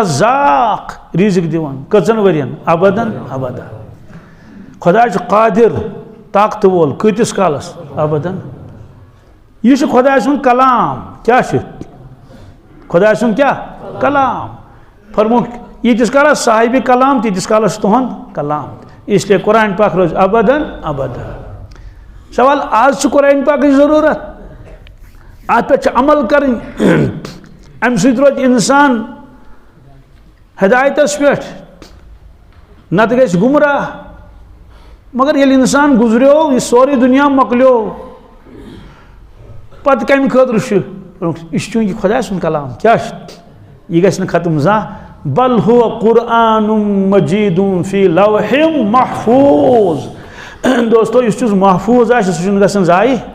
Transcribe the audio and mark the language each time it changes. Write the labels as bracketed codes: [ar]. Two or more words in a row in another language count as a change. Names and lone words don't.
[ks] رزاق رِزق دِوان کٔژن ؤرین [ar] ابدن ابدا [ks] خۄدا چھُ قادر طاقتہٕ وول کۭتِس کالس ابدن یہِ چھُ خۄداے سُنٛد کلام کیٛاہ چھُ خۄداے سُنٛد کیٛاہ کلام فرموکھ ییٖتِس کالس صاحبِ کلام تیٖتِس کالس چھُ تُہُنٛد کلام [ur] اس لیے [ks] قرآن پاک روزِ [ar] ابدن ابدا [ks] سوال آز چھُ قرآن پاکٕچ ضروٗرت اتھ پٮ۪ٹھ چھِ عمل کرٕنۍ امہِ سۭتۍ روزِ انسان ہدایتس پٮ۪ٹھ نتہٕ گژھِ گمراہ مگر ییٚلہِ انسان گُزریو یہِ سورُے دُنیا مۄکلیو پتہٕ کمہِ خٲطرٕ چھُ یہِ چھُ چوٗنٛکہِ خۄداے سُنٛد کلام کیٛاہ چھُ یہِ گژھِ نہٕ ختم زانٛہہ [ar] بل ہُوَ قرآنٌ مجیٖدٌ فی لوحٍ محفوٗظ [ks] دوستو یُس چیٖز محفوٗظ آسہِ سُہ چھُنہٕ گژھان ضایع